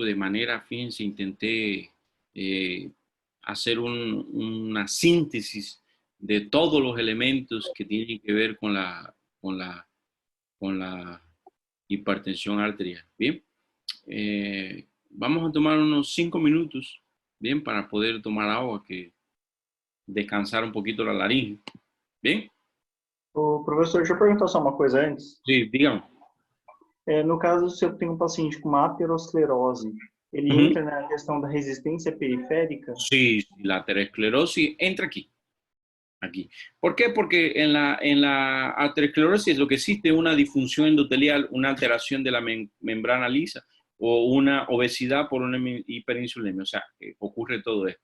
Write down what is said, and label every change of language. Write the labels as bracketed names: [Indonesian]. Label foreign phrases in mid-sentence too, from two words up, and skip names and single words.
[Spanish] De manera, fíjense, intenté hacer una síntesis de todos los elementos que tienen que ver con la, con la hipertensión arterial. Bien, vamos a tomar unos 5 minutos, bien, para poder tomar agua, que descansar un poquito la laringe. Bien. [Portuguese] O professor, deixa eu perguntar só uma coisa antes. [Spanish] Sí, dígame. [Portuguese] No caso, se eu tenho um paciente com uma aterosclerose, ele entra na questão da resistência periférica? [Spanish] Sí, la aterosclerosis entra aquí. Aquí. ¿Por qué? Porque en la aterosclerosis lo que existe es una disfunción endotelial, una alteración de la membrana lisa o una obesidad por una hiperinsulinemia. O sea, ocurre todo esto.